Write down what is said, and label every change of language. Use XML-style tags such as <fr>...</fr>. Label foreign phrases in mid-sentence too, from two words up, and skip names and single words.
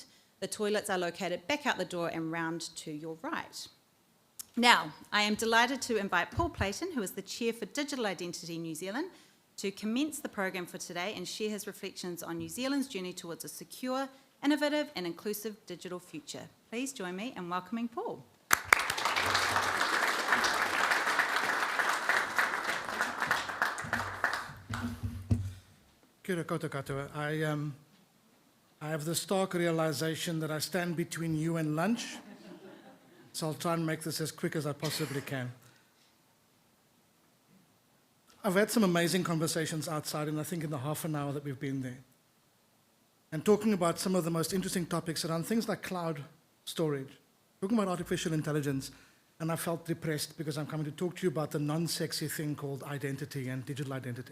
<en>The toilets are located back out the door and round to your right. Now, I am delighted to invite Paul Platen, who is the Chair for Digital Identity New Zealand, to commence the program for today and share his reflections on New Zealand's journey towards a secure, innovative and inclusive digital future. Please join me in welcoming Paul.</en> <mi>Kia ora koutou katoa.</mi> <en>I have the stark realization that I stand between you and lunch, so I'll try and make this as quick as I possibly can. I've had some amazing conversations outside, and I think in the half an hour that we've been there, and talking about some of the most interesting topics around things like cloud storage, talking about artificial intelligence, and I felt depressed because I'm coming to talk to you about the non-sexy thing called identity and digital identity.</en>